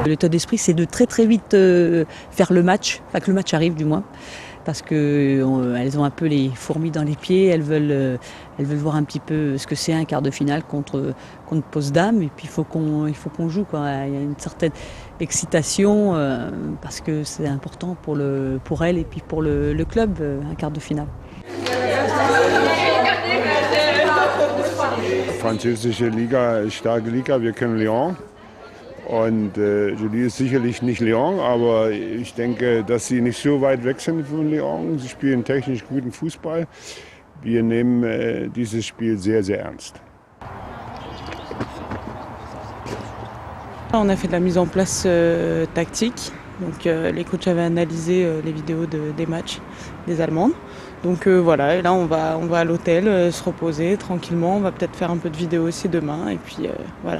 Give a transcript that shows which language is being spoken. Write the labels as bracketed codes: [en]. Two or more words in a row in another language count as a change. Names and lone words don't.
[fr] L'état d'esprit, c'est de très très vite faire le match, enfin que le match arrive du moins, parce qu'elles ont un peu les fourmis dans les pieds, elles veulent voir un petit peu ce que c'est un quart de finale contre Potsdam, et puis il faut qu'on joue, quoi. Il y a une certaine excitation, parce que c'est important pour elles et puis pour le club, un quart de finale. [de] Französische Liga, starke Liga, wir kennen Lyon. Und Julie ist sicherlich nicht Lyon, aber ich denke, dass sie nicht so weit weg sind von Lyon. Sie spielen technisch guten Fußball. Wir nehmen dieses Spiel sehr, sehr ernst. [fr] On a fait de la mise en place tactique. Donc les coachs avaient analysé les vidéos des matchs des Allemandes. Donc voilà, et là on va à l'hôtel se reposer tranquillement. On va peut-être faire un peu de vidéo aussi demain et puis voilà.